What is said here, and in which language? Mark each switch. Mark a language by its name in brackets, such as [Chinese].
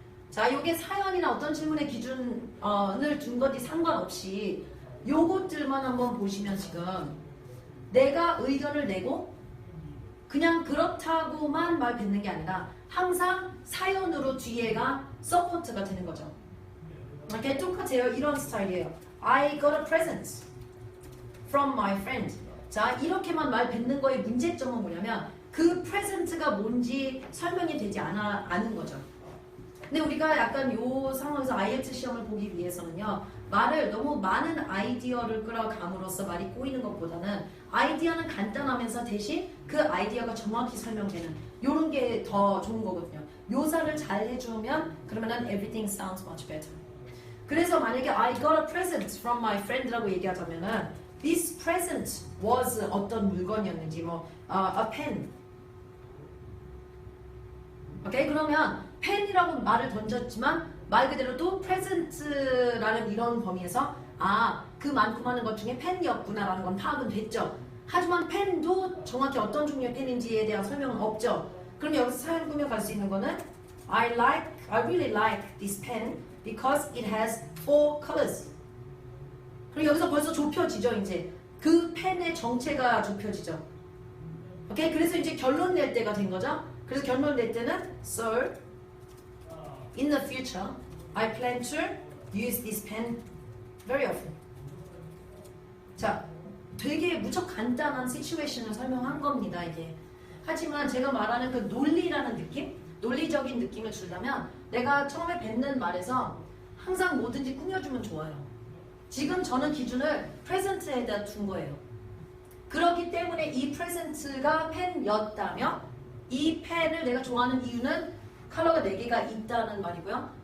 [Korean] 자, 요게 사연이나 어떤 질문의 기준을 둔 건지 상관없이 요것들만 한번 보시면 지금 내가 의견을 내고 그냥 그렇다고만 말 뱉는 게 아니라 항상 사연으로 뒤에가 서포트가 되는 거죠. 이렇게 똑같아요. 이런 스타일이에요. [English] I got a present from my friend. [Korean] 자, 이렇게만 말 뱉는 거의 문제점은 뭐냐면 그 프레젠트가 뭔지 설명이 되지 않은 거죠. 근데 우리가 약간 요 상황에서 IELTS 시험을 보기 위해서는요. 말을 너무 많은 아이디어를 끌어감으로써 말이 꼬이는 것보다는 아이디어는 간단하면서 대신 그 아이디어가 정확히 설명되는 요런 게 더 좋은 거거든요. 묘사를 잘 해주면 그러면은 [English] everything sounds much better. [Korean] 그래서 만약에 [English] I got a present from my friend [Korean] 라고 얘기하자면은 [English] this present was [Korean] 어떤 물건이었는지 뭐 [English] a pen. 오케이? [Korean] 그러면 펜이라고 말을 던졌지만 말 그대로 또 present라는 이런 범위에서 그 많고 많은 것 중에 펜이었구나라는 건 파악은 됐죠. 하지만 펜도 정확히 어떤 종류의 펜인지에 대한 설명은 없죠. 그럼 여기서 사연 꾸며갈 수 있는 거는 [English] I really like this pen because it has 4 colors. [Korean] 그리고 여기서 벌써 좁혀지죠. 이제 그 펜의 정체가 좁혀지죠. 오케이? 그래서 이제 결론 낼 때가 된 거죠. 그래서 결론 낼 때는 [English] So in the future I plan to use this pen very often. [Korean] 자, 되게 무척 간단한 시츄에이션을 설명한 겁니다. 이게. 하지만 제가 말하는 그 논리라는 느낌? 논리적인 느낌을 주려면 내가 처음에 뱉는 말에서 항상 뭐든지 꾸며주면 좋아요. 지금 저는 기준을 프레젠트에다 둔 거예요. 그렇기 때문에 이 프레젠트가 펜이었다며 이 펜을 내가 좋아하는 이유는 컬러가 4개가 있다는 말이고요.